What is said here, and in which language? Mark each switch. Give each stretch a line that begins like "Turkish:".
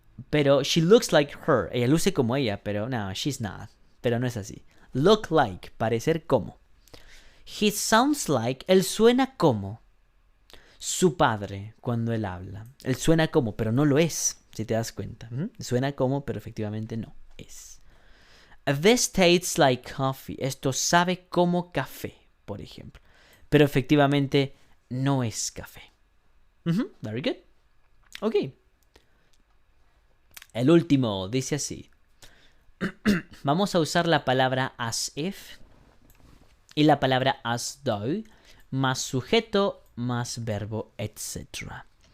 Spanish: Pero
English: she looks like her.
Spanish: Ella luce como ella, pero no,
English: she's not.
Spanish: Pero no es así. Look like, parecer como.
English: He sounds like,
Spanish: él suena como su padre cuando él habla. Él suena como, pero no lo es, si te das cuenta. Suena como, pero efectivamente no es.
English: This tastes like coffee.
Spanish: Esto sabe como café, por ejemplo. Pero efectivamente no es café.
English: Very good. Ok.
Spanish: El último dice así. Vamos a usar la palabra as if y la palabra as though, más sujeto, más verbo, etc.